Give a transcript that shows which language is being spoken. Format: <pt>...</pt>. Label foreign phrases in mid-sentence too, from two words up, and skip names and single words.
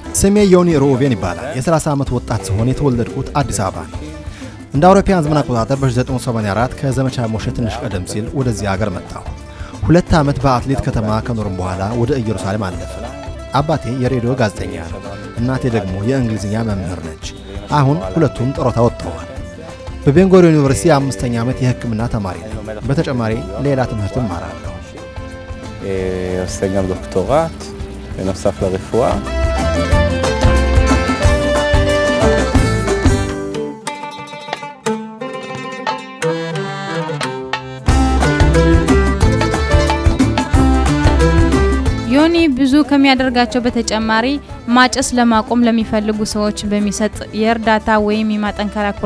<am>ስሜ ዮኒ ሮቬን ይባላል የ30 ዓመት ወጣት ሲሆን የተወለድኩት አዲስ አበባ ነው እንደ አውሮፓውያን ዘመን አቆጣጠር በ1984 ከዘመቻ ሞሸ ትንሽ ቀደም ሲል ወደዚህ ሀገር መጣሁ 2 ዓመት በአትሌት ከተማ ከኖርም በኋላ ወደ ኢየሩሳሌም አለፈ አባቴ የሬዲዮ ጋዜጠኛ ነው እናቴ ደግሞ የእንግሊዝኛ መምህር ነች አሁን ሁለቱም ጡረታ ወጥተዋል በቤንጉሪዮን ዩኒቨርሲቲ 5ኛ ዓመት የሕክምና ተማሪ ነኝ በተጨማሪ ሌላ ትምህርት እማራለሁ</am> <he>עושה גם דוקטורט בנוסף לרפואה</he> <am>ዮኒ ብዙ ከሚያደርጋቸው በተጨማሪ ማጨስ ለማቆም ለሚፈልጉ ሰዎች በሚሰጥ የእርዳታ ወይም የማጠንከሪያ ኮርስ</am>